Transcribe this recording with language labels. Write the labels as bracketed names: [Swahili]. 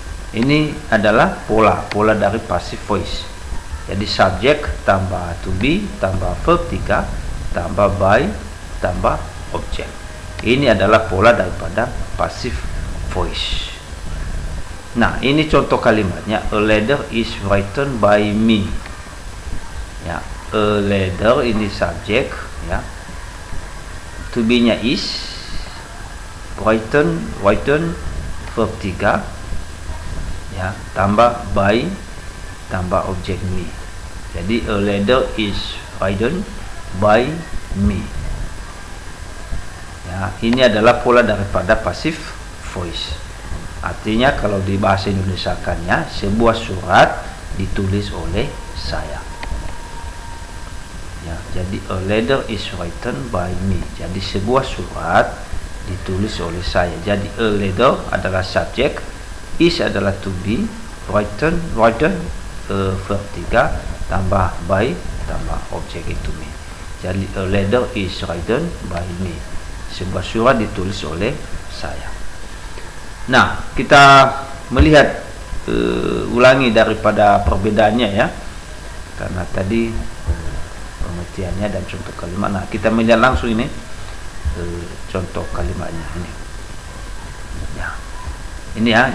[Indonesian] Ini adalah pola dari passive voice. Jadi subjek tambah to be tambah verb 3 tambah by tambah objek. Ini adalah pola daripada passive voice. Nah, ini contoh kalimatnya. [English] A letter is written by me. [Indonesian] Ya, a letter ini subjek ya. To be-nya is, written verb 3 ya, tambah by tambah objek me. [English] Jadi a letter is written by me. [Indonesian] Ya, ini adalah pola daripada passive voice. Artinya kalau di bahasa Indonesiakannya, sebuah surat ditulis oleh saya. [English] Ya, jadi a letter is written by me. [Indonesian] Jadi sebuah surat ditulis oleh saya. Jadi a letter adalah subjek, is adalah to be, written verb 3 tambah by tambah objek itu me. [English] Jadi a letter is written by me. [Indonesian] Sebuah surat ditulis oleh saya. Nah, kita melihat ulangi daripada perbedaannya ya. karena tadi pengertiannya dan contoh kalimat. Nah, kita melihat langsung ini contoh kalimatnya ini. Ya. Ini ya.